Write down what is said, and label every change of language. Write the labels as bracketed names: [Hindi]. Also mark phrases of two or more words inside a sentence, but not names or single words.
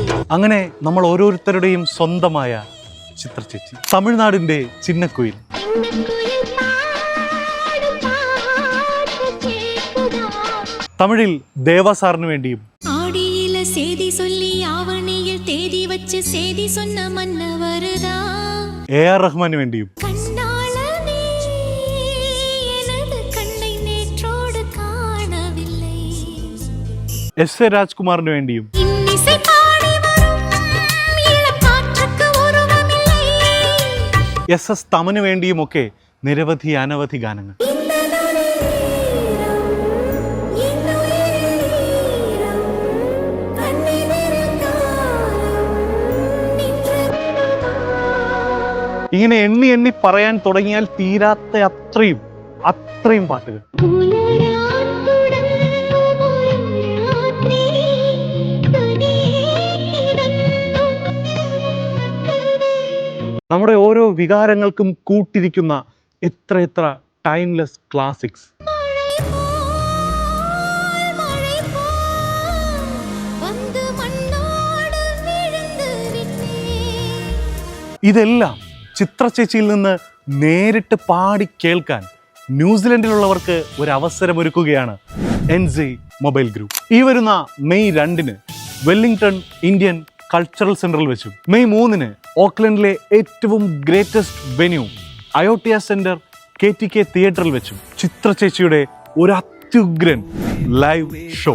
[Malayalam] അങ്ങനെ നമ്മൾ ഓരോരുത്തരുടെയും സ്വന്തമായ ചിത്ര ചേച്ചി, തമിഴ്നാടിൻ്റെ ചിന്നക്കുയിൽ. തമിഴിൽ ദേവാസാറിന് വേണ്ടിയും [Tamil] ஆடியில சேதி சொல்லி ஆவணியில் தேதி வச்சு சேதி சொன்ன மன்னவருதா [Malayalam] AR റഹ്മാന് വേണ്ടിയും [Tamil] கண்ணாளனே எனது கண்ணை நேற்றோடு காணவில்லை [Malayalam] SA രാജ്കുമാറിന് വേണ്ടിയും [Tamil] இன்னிசை பாடி வரும் இளம் காற்றுக்கு உருவமில்லை [Malayalam] SS തമന് വേണ്ടിയുമൊക്കെ നിരവധി അനവധി ഗാനങ്ങൾ. [Tamil] இந்த நேரம் இன்னுயிரம் கண்ணை நிறந்தாரம் நின்று [Malayalam] ഇങ്ങനെ എണ്ണി എണ്ണി പറയാൻ തുടങ്ങിയാൽ തീരാത്ത അത്രയും പാട്ടുകൾ. നമ്മുടെ ഓരോ വികാരങ്ങൾക്കും കൂട്ടിരിക്കുന്ന എത്ര [English] timeless classics. [Tamil] வந்து மண்ணோடு விழுந்து விட்டேன் [Malayalam] ഇതെല്ലാം ചിത്ര ചേച്ചിയിൽ നിന്ന് നേരിട്ട് പാടി കേൾക്കാൻ ന്യൂസിലൻഡിലുള്ളവർക്ക് ഒരു അവസരമൊരുക്കുകയാണ് NZ മൊബൈൽ ഗ്രൂപ്പ്. ഈ വരുന്ന മെയ് 2 വെല്ലിംഗ്ടൺ ഇന്ത്യൻ കൾച്ചറൽ സെന്ററിൽ വെച്ചും മെയ് 3 ഓക്ലൻഡിലെ ഏറ്റവും [English] greatest venue [Malayalam] അയോട്ടിയ സെന്റർ KTK തിയേറ്ററിൽ വെച്ചും ചിത്ര ചേച്ചിയുടെ ഒരു അത്യുഗ്രൻ [English] live show.